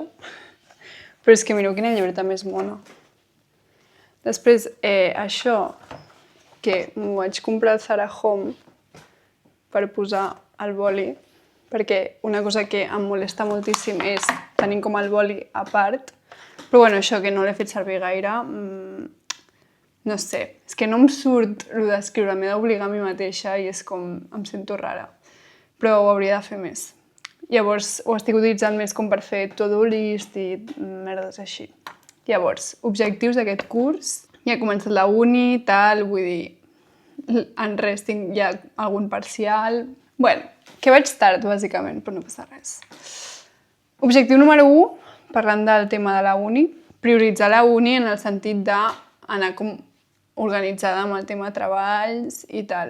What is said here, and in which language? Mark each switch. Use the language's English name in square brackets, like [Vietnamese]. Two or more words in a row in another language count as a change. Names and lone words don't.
[Catalan] Però és que mireu quina llibreta més mona. Després, això, que m'ho vaig comprar al Zara Home per posar el boli, perquè una cosa que em molesta moltíssim és tenir com el boli a part, però bueno, això que no l'he fet servir gaire, no sé, és que no em surt el d'escriure, m'he d'obligar a mi mateixa i és com, em sento rara, però ho hauria de fer més. Llavors ho estic utilitzant més com per fer [English] to-do list [Catalan] i merdes així. Llavors, objectius d'aquest curs. Ja he començat la uni, tal, vull dir, en res tinc ja algun parcial. Bueno, que vaig tard, bàsicament, però no passa res. Objectiu número 1, parlant del tema de la uni, prioritzar la uni en el sentit d'anar com organitzada amb el tema treballs i tal.